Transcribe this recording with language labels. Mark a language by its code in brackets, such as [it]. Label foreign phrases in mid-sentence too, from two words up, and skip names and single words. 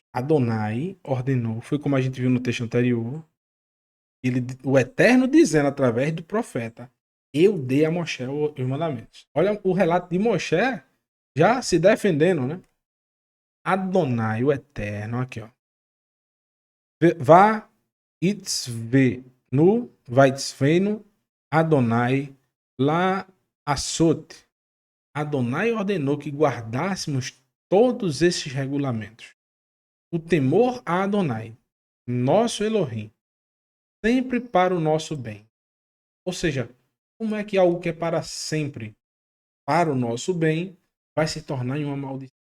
[pt] Adonai ordenou, foi como a gente viu no texto anterior, o Eterno dizendo através do profeta: eu dei a Moshe os mandamentos. Olha o relato de Moshe já se defendendo, né? Adonai, o Eterno, aqui ó. [he] ויצונו, ויצונו, יהוה לעשות. [pt] Adonai ordenou que guardássemos todos esses regulamentos. O temor a Adonai, nosso Elohim, sempre para o nosso bem. Ou seja, como é que algo que é para sempre, para o nosso bem, vai se tornar em uma maldição?